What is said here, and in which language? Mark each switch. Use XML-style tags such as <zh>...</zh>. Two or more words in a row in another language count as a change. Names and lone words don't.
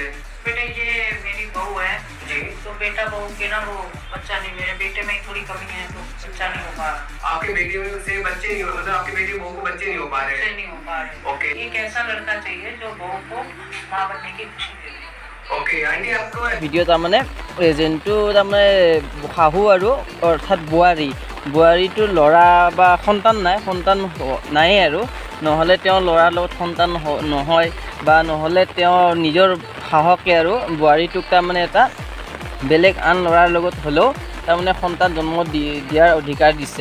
<hi>बेटे ये मेरी बहू है जी तो बेटा बहू के ना वो बच्चा नहीं, मेरे बेटे में थोड़ी कमी है तो बच्चा नहीं हो पा रहा। आपके बेटे में से बच्चे नहीं हो मतलब आपके बेटी बहू को बच्चे नहीं हो पा रहे बच्चे हैं? नहीं हो पा रहे। ओके एक ऐसा लड़का चाहिए जो बहू को माँ बनने की खुशी दे दे। ओके आंटी आपको</hi> <as>ভিডিও তাৰমানে এজেণ্টটো তাৰমানে শাহু আৰু অৰ্থাৎ বোৱাৰীটো ল'ৰা বা সন্তান নাই আৰু নহ'লে তেওঁ ল'ৰাৰ লগত সন্তান নহয় বা নহ'লে তেওঁ নিজৰ সাহকে আৰু বোৱাৰীটোক তাৰমানে এটা বেলেগ আন ল'ৰাৰ লগত হ'লেও তাৰমানে সন্তান জন্ম দিয়াৰ অধিকাৰ দিছে।</as>